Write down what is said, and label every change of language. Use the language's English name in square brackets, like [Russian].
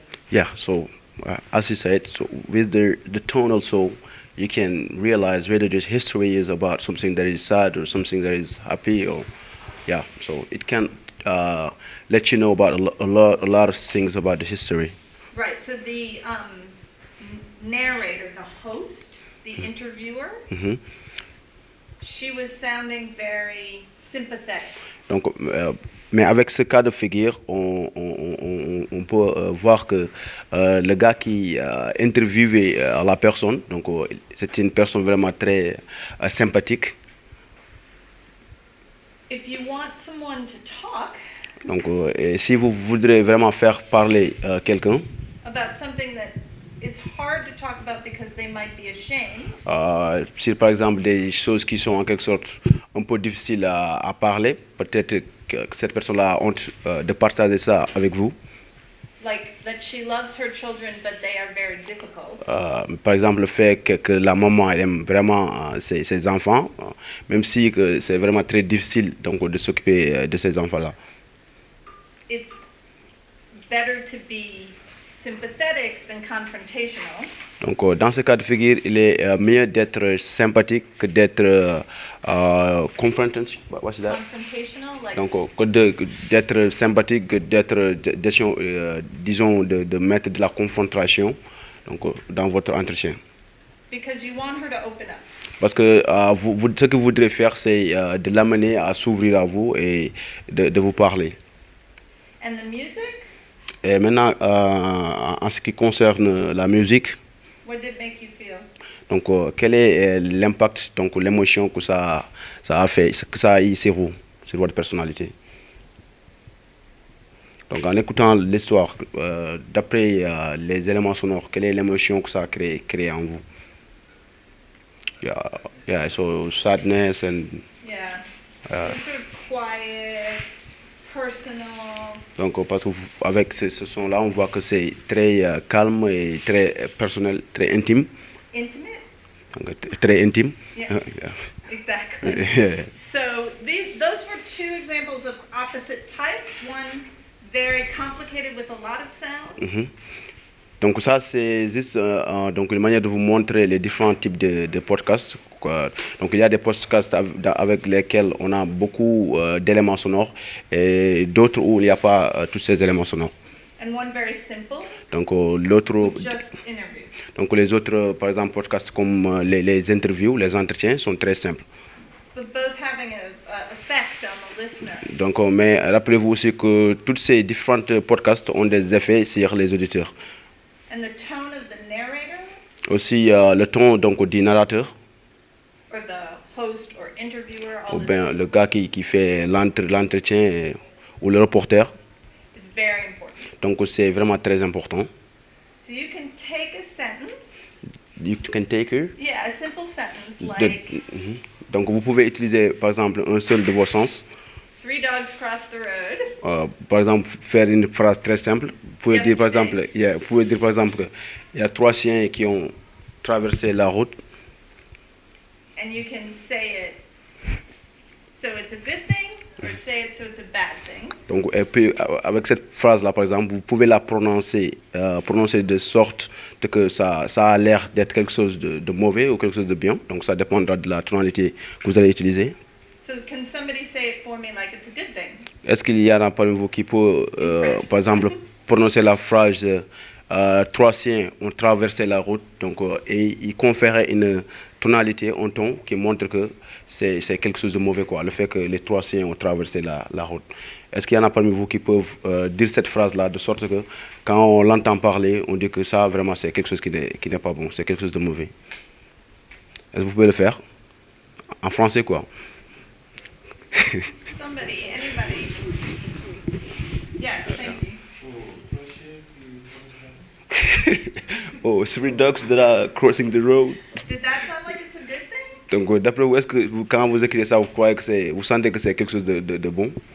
[English] Yeah, so as you said, so with the tone also, you can realize whether this history is about something that is sad or something that is happy, or yeah. So it can let you know about a lot of things about the history. Right. So the narrator, the host, the interviewer, she was sounding very sympathetic. [French] Donc, mais avec ce cas de figure, on peut voir que le gars qui interviewait la personne, donc c'est une personne vraiment très sympathique. [English] If you want someone to talk, [French] Donc, et si vous voudrez vraiment faire parler quelqu'un, [English] about something that is hard to talk about because they might be ashamed, [French] si par exemple des choses qui sont en quelque sorte un peu difficiles à parler, peut-être que cette personne-là a honte de partager ça avec vous. [English] like that she loves her children but they are very difficult. [French] Par exemple, le fait que la maman elle aime vraiment ses enfants, même si que c'est vraiment très difficile donc, de s'occuper de ces enfants-là. [English] It's better to be sympathetic than confrontational. [French] Donc, dans ce cas de figure, il est mieux d'être sympathique que d'être confrontational. [English] Confrontational, like [French] Donc, d'être sympathique, que d'être, disons, de mettre de la confrontation donc, dans votre entretien. [English] because you want her to open up. [French] Parce que ce que vous voudrez faire, c'est de l'amener à s'ouvrir à vous et de vous parler. [English] And the music, [French] Et maintenant, en ce qui concerne la musique, [English] what did it make you feel? [French] donc, quel est l'impact, donc l'émotion que ça a fait, que ça a eu sur vous, sur votre personnalité? Donc, en écoutant l'histoire, d'après les éléments sonores, quelle est l'émotion que ça a créé en vous? [English] Yeah, so sadness and Yeah. It's sort of quiet, personal. [French] donc parce que avec ce son-là, on voit que c'est très calme et très personnel, très intime. [English] Intimate? [French] Donc, très intime. [English] Yeah. Exactly. Yeah. So those were two examples of opposite types. One very complicated with a lot of sound. Mhm. [French] Donc ça, c'est juste donc une manière de vous montrer les différents types de podcasts. Donc il y a des podcasts avec lesquels on a beaucoup d'éléments sonores et d'autres où il n'y a pas tous ces éléments sonores. [English] And one very simple, [French] Donc l'autre, [English] just interview. [French] donc les autres, par exemple, podcasts comme les interviews, les entretiens sont très simples. [English] But both having an effect on the listener. [French] Donc, mais rappelez-vous aussi que tous ces différents podcasts ont des effets sur les auditeurs. [English] And the tone of the narrator [French] Aussi le ton donc du narrateur [English] or the host or interviewer, [French] ou [English] all this [French] bien le gars qui fait l'entretien ou le reporter. [English] is very important. [French] Donc c'est vraiment très important. [English] So you can take a sentence, You can take it. yeah, a simple sentence De- like Mhm. [French] Donc vous pouvez utiliser par exemple un seul de vos sens. [English] 3 dogs cross the road. [French] Par exemple, faire une phrase très simple. Vous pouvez dire par exemple, il y a 3 chiens qui ont traversé la route. [English] And you can say it so it's a good thing or say it so it's a bad thing. [French] Donc, et puis, avec cette phrase-là, par exemple, vous pouvez la prononcer de sorte que ça a l'air d'être quelque chose de mauvais ou quelque chose de bien. Donc, ça dépendra de la tonalité que vous allez utiliser. [English] So can somebody say it for me like it's a good thing? [French] Est-ce qu'il y en a parmi vous qui peut, par exemple, prononcer la phrase 3 chiens ont traversé la route donc, et y conférer une tonalité, un ton qui montre que c'est quelque chose de mauvais, quoi, le fait que les 3 chiens ont traversé la route. Est-ce qu'il y en a parmi vous qui peuvent dire cette phrase-là de sorte que quand on l'entend parler, on dit que ça vraiment c'est quelque chose qui n'est pas bon, c'est quelque chose de mauvais? Est-ce que vous pouvez le faire? En français, quoi. [English] Somebody, anybody. Yes, thank you. Oh, 3 dogs that are crossing the road. Did that sound like it's a good thing? [French] Donc, d'après vous, est-ce que quand vous écrivez ça, vous croyez que vous sentez que c'est quelque chose de bon?